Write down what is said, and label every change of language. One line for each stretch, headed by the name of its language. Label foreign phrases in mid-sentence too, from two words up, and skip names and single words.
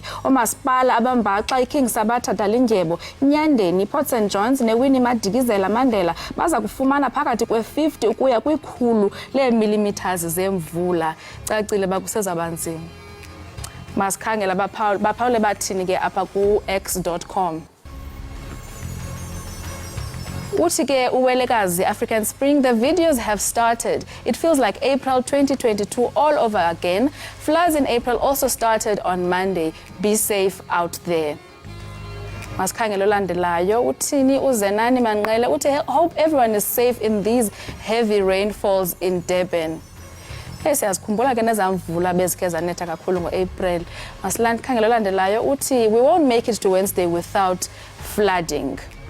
Xhosa: Oomasipala abambaxa iKing Sabatha Dalindyebo, Nyandeni, Port St Johns neWinnie Madikizela Mandela baza kufumana phakathi kwe-50 ukuya kwi-100 leemilimeters zemvula. Cacile bakusezaba nzima. Masikhangela baphawule bathini ke apha ku-x.com. Uthi ke uwelekazi
English: African Spring, the videos have started. It feels like April 2022 all over again. Floods in April also started on Monday. Be safe out there.
Xhosa: Masikhangela olandelayo uthini uZenani Manqele uthi
English: hope everyone is safe in these heavy rainfalls in Durban.
Xhosa: Siyazikhumbula ke nezamvula bezike zanetha kakhulu ngo-April. Masikhangela olandelayo uthi
English: we won't make it to Wednesday without flooding.